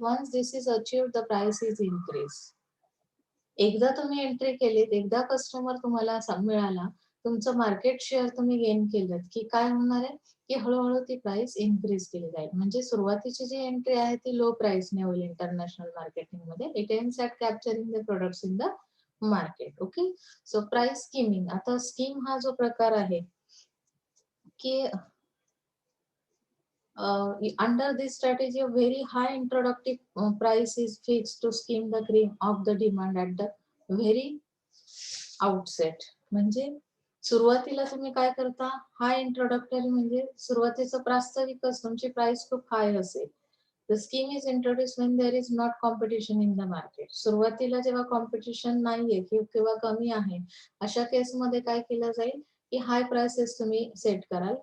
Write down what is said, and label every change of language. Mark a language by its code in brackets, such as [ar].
[en] Once this is achieved the price is increase. [mr] एकदा तुम्ही entry केलीत, एकदा कस्टमर तुम्हाला मिळाला, तुमचं मार्केट शेअर तुम्ही गेन केलं, की काय होणार आहे, की हळू-हळू ती प्राइस इन्क्रीज केली जाईल. म्हणजे सुरुवातीची जी एंट्री आहे ती लो प्राइसने होईल इंटरनॅशनल मार्केटिंगमध्ये. [en] It aims at capturing the products in the market. Okay. So price skimming. [mr] आता स्कीम हा जो प्रकार आहे, की [en] under this strategy, a very high introductory price is fixed to skim the cream of the demand at the very outset. [mr] म्हणजे सुरुवातीला तुम्ही काय करता, हाय इंट्रोडक्टरी म्हणजे सुरुवातीचं प्रास्ताविकच तुमची प्राइस खूप हाय असेल. [en] The scheme is introduce when there is not competition in the market. [mr] सुरुवातीला जेव्हा कॉम्पिटिशन नाहीये किंवा कमी आहे, अशा केसमध्ये काय केलं जाईल, की हाय प्राइसेस तुम्ही सेट कराल.